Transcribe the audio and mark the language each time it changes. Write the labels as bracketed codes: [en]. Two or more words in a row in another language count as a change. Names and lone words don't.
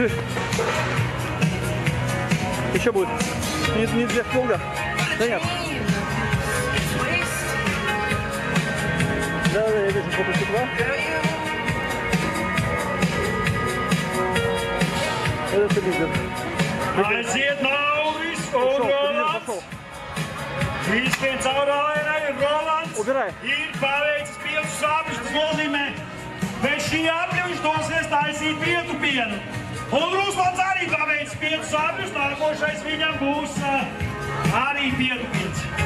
[ru] Еще будет. Не для долго. Да нет. Да, я вижу фото стекла. Это лидер. [lv] Aiziet Nauris un Rolands. Izskrien cauri ārēnai, Rolands ir paveicis 5 apļus. Tas nozīmē, pēc šī apļa viņš dosies taisīt pietupienu. Un Ruslands arī paveicis 5 apļus. Nākošais viņam būs arī pietupiens.